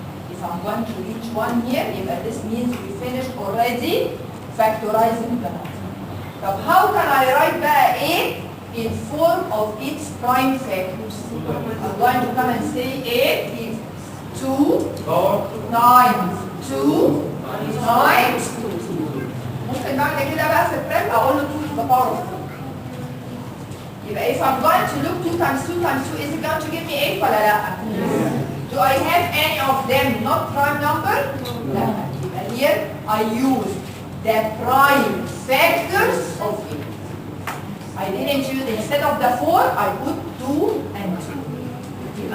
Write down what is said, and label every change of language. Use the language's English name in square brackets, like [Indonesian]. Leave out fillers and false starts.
[English] If I'm going to reach 1 here, this means we finished already factorizing the number. So how can I write the 8 in form of its prime factors? I'm going to come and say 8 is 2 times 2 times 2. [Arabic] ممكن بعد كده بقى في البريب اقول له [English] 2 to the power of 2. [Arabic] يبقى [English] if I'm going to look 2 times 2 times 2, is it going to give me 8 [Arabic] ولا لا؟ [English] Do I have any of them not prime number? No. Here I use the prime factors of 8. I didn't use, instead of the 4, I put 2 and 2.